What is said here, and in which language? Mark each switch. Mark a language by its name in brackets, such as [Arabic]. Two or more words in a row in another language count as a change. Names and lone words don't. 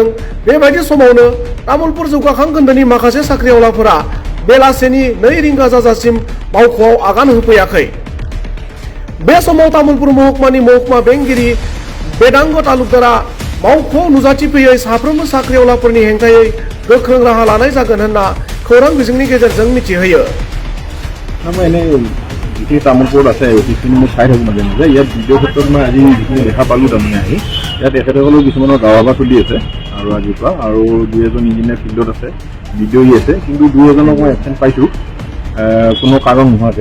[Bodo] बेबायदि समावनो तामुलपुर जौगाखां खोन्दोनि माखासे साख्रिआवलाफोरा बेलासेनि 2 रिंगा जाजासिम मावख'आव आगान होफैयाखै। बे समाव तामुलपुर महकुमानि महकुमा बेंगिरि बेदांग तालुकदारा मावख'आव नुजाथिफैयै साफ्रोमबो साख्रिआवलाफोरनि हेंथायै गोख्रों राहा लानाय जागोन होनना खौरां बिजोंनि गेजेरजों मिथिहोयो। [Assamese] যিখিনি তামোলপুৰত আছে সেইখিনি মই চাই থাকোঁ মাজে মাজে। ইয়াত ভিডিঅ' ক্ষেত্ৰত মই আজি যিখিনি দেখা পালোঁ তাৰমানে আহি ইয়াত তেখেতসকলেও কিছুমানৰ গাঁৱৰ চলি আছে আৰু আজিৰ পৰা আৰু 2-এজন ইঞ্জিনিয়াৰ ফিল্ডত আছে, ভিডিঅ' আছে, কিন্তু 2-এজনক মই এবচেণ্ট পাইছোঁ কোনো কাৰণ নোহোৱাকৈ।